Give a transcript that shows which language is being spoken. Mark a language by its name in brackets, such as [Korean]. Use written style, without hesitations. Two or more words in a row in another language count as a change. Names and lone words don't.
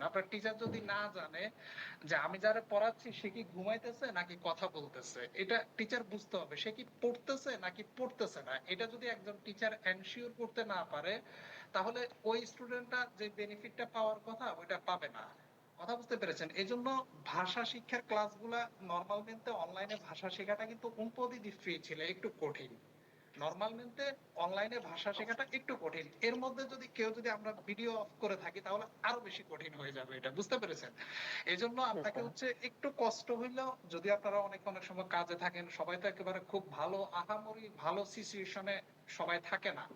[Bangla] আপনার টিচার যদি না জানে যে আমি যারা পড়াচ্ছি সে কি ঘুমাইতেছে নাকি কথা বলতেছে, এটা টিচার বুঝতে হবে। সে কি পড়তেছে নাকি পড়তেছে না, এটা যদি একজন টিচার এনশিওর করতে না পারে, তাহলে ওই স্টুডেন্টটা যে বেনিফিটটা পাওয়ার কথা ওইটা পাবে না। কথা বুঝতে পেরেছেন? এজন্য ভাষা শিক্ষার ক্লাসগুলা নরমালmente অনলাইনে ভাষা শেখাটা কিন্তু [Italian] un po' di difficile, [Bangla] একটু কঠিন। নরমালmente অনলাইনে ভাষা শেখাটা একটু কঠিন। এর মধ্যে যদি কেউ যদি আমরা ভিডিও অফ করে থাকি তাহলে আরো বেশি কঠিন হয়ে যাবে এটা। বুঝতে পেরেছেন? এজন্য আপনাকে হচ্ছে একটু কষ্ট হইলেও, যদি আপনারা অনেক অনেক সময় কাজে থাকেন, সবাই তো একেবারে খুব ভালো আহামরি ভালো সিচুয়েশনে সবাই থাকে না।